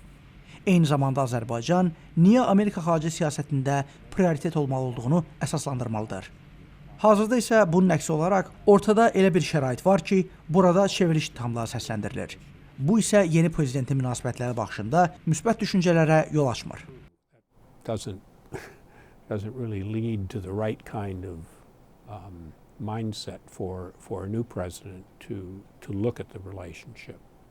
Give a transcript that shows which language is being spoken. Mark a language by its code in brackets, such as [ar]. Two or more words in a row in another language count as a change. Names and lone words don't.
[az] Eyni zamanda Azərbaycan niyə Amerika xarici siyasətində prioritet olmalı olduğunu əsaslandırmalıdır. Hazırda isə bunun əksi olaraq ortada elə bir şərait var ki, burada çevriliş ittihamları səsləndirilir. Bu isə yeni prezidentin münasibətləri baxışında müsbət düşüncələrə yol açmır. [en] Doesn't really lead to the right kind of mindset for a new president to look at the relationship.